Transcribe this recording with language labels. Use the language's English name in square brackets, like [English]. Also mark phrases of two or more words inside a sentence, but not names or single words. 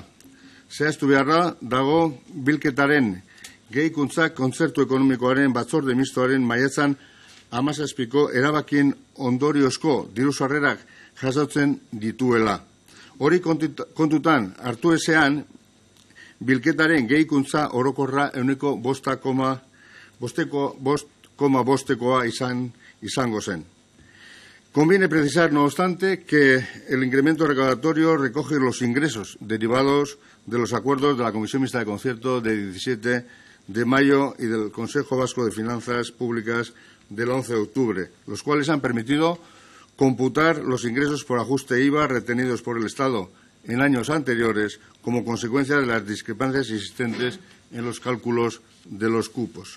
[Basque] Zehaztu beharra dago bilketaren gehikuntza kontzertu ekonomikoaren batzorde mistoaren maiatzan 17ko erabakien ondoriozko diru sarrerak jasotzen dituela. Hori kontutan hartu ezean, bilketaren gehikuntza orokorra 5,5%koa izango zen. [Spanish] Conviene precisar, no obstante, que el incremento recaudatorio recoge los ingresos derivados de los acuerdos de la Comisión Mixta de Concierto de 17 de mayo y del Consejo Vasco de Finanzas Públicas del 11 de octubre, los cuales han permitido computar los ingresos por ajuste IVA retenidos por el Estado en años anteriores como consecuencia de las discrepancias existentes en los cálculos de los cupos.